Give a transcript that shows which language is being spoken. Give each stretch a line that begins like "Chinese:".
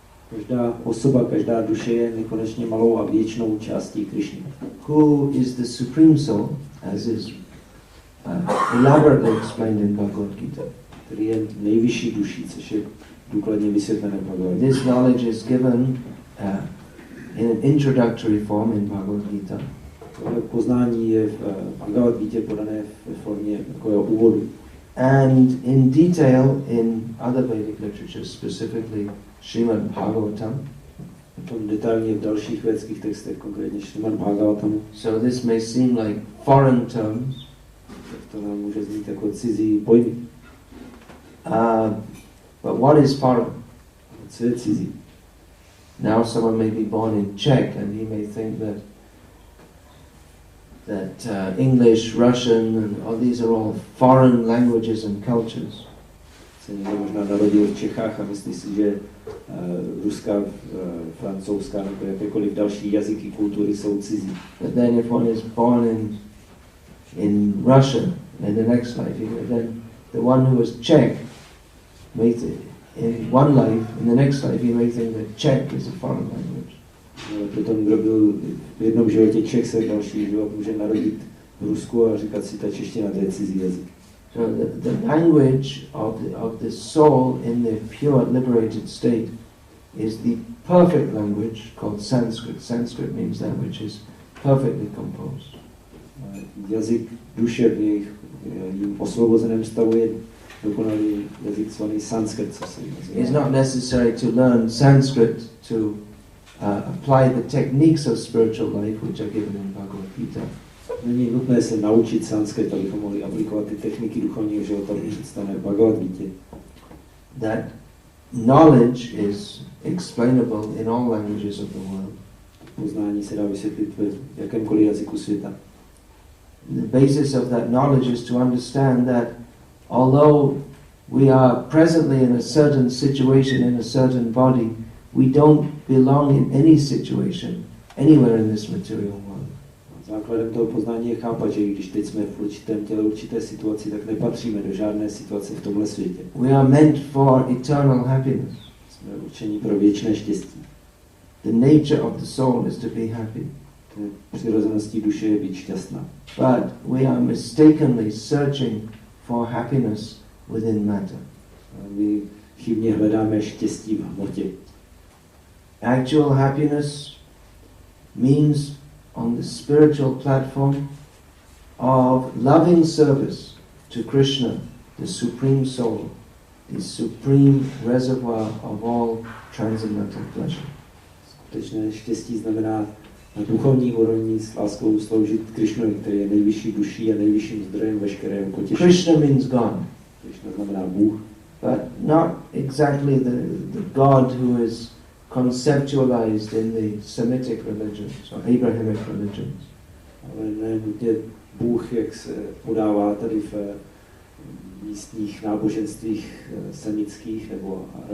Czech: Každá osoba, každá duše je nekonečně malou a věčnou částí Krišny.
English: Who is the supreme soul, as is elaborately explained in Bhagavad Gita.
Czech: Který je nejvyšší duší, což je důkladně vysvětlené v Bhagavad Gita.
English: This knowledge is given in an introductory form in Bhagavad Gita.
Czech: Tohle poznání je v Bhagavad Gita podané ve formě takového úvodu.
English: And in detail in other Vedic literature, specifically Srimad Bhagavatam.
Czech: Potom detailně v dalších védských textech, konkrétně Srimad Bhagavatamu.
English: So this may seem like foreign terms.
Czech: Tak to nám může znít jako cizí pojmy.
English: But what is foreign?
Czech: Co je cizí?
English: Now someone may be born in Czech and he may think that English, Russian, and all these are all foreign languages and cultures.
Czech: Se někdo možná narodil v Čechách a myslí si, že ruská, francouzská nebo jakékoliv další jazyky, kultury jsou cizí.
English: But then if one is born in Russia in the next life, then the one who is Czech may in one life, in the next life, he may think that Czech is a foreign language.
Czech: Ale potom, kdo byl v jednom životě Čech, se další život může narodit v Rusku a říkat si, ta čeština, to je cizí jazyk.
English: So the language of the soul in the pure liberated state is the perfect language called Sanskrit. Sanskrit means that which is perfectly composed.
Czech: Jazyk duše v jejím osvobozeném stavu je dokonalý jazyk zvaný Sanskrit, co se nazývá.
English: It's not necessary to learn Sanskrit to apply the techniques of spiritual life which are given in Bhagavad Gita.
Czech: Není nutné se naučit sanskrit, abychom mohli aplikovat ty techniky duchovního života představené v Bhagavad Gita.
English: That knowledge is explainable in all languages of the world.
Czech: Poznání se dá vysvětlit v jakémkoliv jazyku světa.
English: The basis of that knowledge is to understand that although we are presently in a certain situation, in a certain body, we don't belong in any situation, anywhere in this material world.
Czech: Základem toho poznání je chápat, že když teď jsme v určitém těle, určité situaci, tak nepatříme do žádné situace v tomhle světě.
English: We are meant for eternal happiness.
Czech: Jsme určení pro věčné štěstí.
English: The nature of the soul is to be happy.
Czech: Přirozeností duše je být šťastná.
English: But we are mistakenly searching for happiness within matter.
Czech: My chybně hledáme štěstí v hmotě.
English: Actual happiness means on the spiritual platform of loving service to Krishna, the Supreme Soul, the supreme reservoir of all transcendental pleasure.
Czech: Skutečné štěstí znamená na duchovní úrovni s láskou sloužit Krishnovi, který je nejvyšší duší a nejvyšším zdrojem veškerého potěšení.
English: Krishna means God.
Czech: Krishna znamená Bůh.
English: But not exactly the God who is conceptualized in the Semitic religions or Abrahamic religions.
Czech: Ale ne nutně Bůh, jak se podává tady v místních náboženstvích semických nebo